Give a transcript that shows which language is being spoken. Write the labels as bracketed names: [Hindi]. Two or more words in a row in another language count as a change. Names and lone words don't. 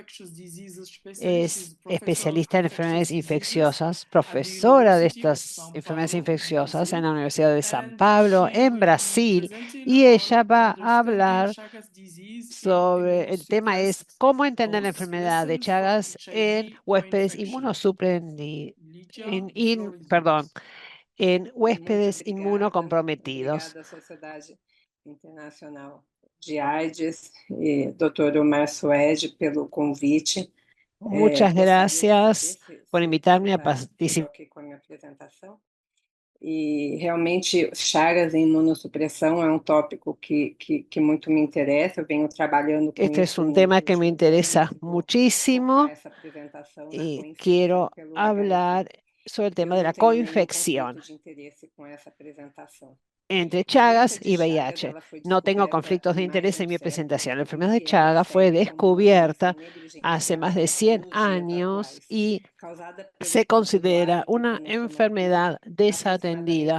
[Spanish] Es especialista en enfermedades infecciosas, profesora de estas enfermedades infecciosas en la Universidad de San Pablo, en Brasil, y ella va a hablar sobre, el tema es cómo entender la enfermedad de Chagas en huéspedes en huéspedes inmunocomprometidos. [Portuguese] Obrigada à Sociedade Internacional de AIDS e Dr. Omar Suede pelo convite. [Spanish] Muchas gracias por invitarme a participar. [Portuguese] Com a minha apresentação. E realmente, Chagas e imunossupressão é tópico que muito me interessa. Eu venho trabalhando com [Spanish] Este es un tema que me interesa muchísimo y quiero hablar sobre el tema de la coinfección entre Chagas y VIH. No tengo conflictos de interés en mi presentación. La enfermedad de Chagas fue descubierta hace más de 100 años y se considera una enfermedad desatendida.